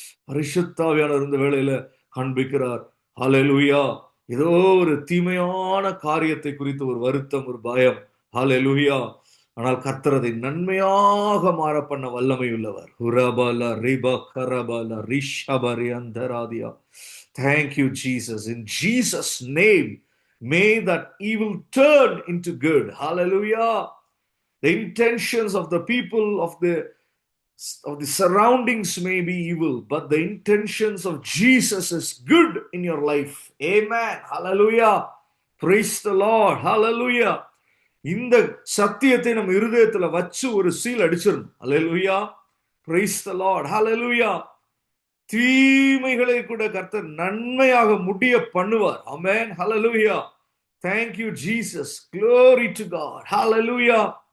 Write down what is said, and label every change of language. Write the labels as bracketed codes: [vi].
[ta] பரிசுத்தாவியானவர் இந்த வேளையில காண்பிக்கிறார். ஹல்லேலூயா. ஏதோ ஒரு தீமையான காரியத்தை குறித்து ஒரு வருத்தம், ஒரு பயம். ஹல்லேலூயா. ஆனால் கர்த்தர் அதை நன்மையாக மாற பண்ண வல்லமை உள்ளவர். ஹுராபாலா ரீபா கராபாலா ரிஷபரி அந்தராதியா. [en] Thank you, Jesus. In Jesus' name, may that evil turn into good. Hallelujah. The intentions of the people of the surroundings may be evil, but the intentions of Jesus is good in your life. Amen. Hallelujah. Praise the Lord. Hallelujah. [ta] இந்த சத்தியத்தை நம்ம இருதயத்துல வச்சு ஒரு seal அடிச்சிடணும். [en] Hallelujah. Praise the Lord. Hallelujah. [ta] தீமைகளை கூட கர்த்தர் நன்மையாக முடிய பண்ணுவார். [en] ஆமென். ஹல்லேலூயா. Thank you, Jesus. Glory to God. Hallelujah.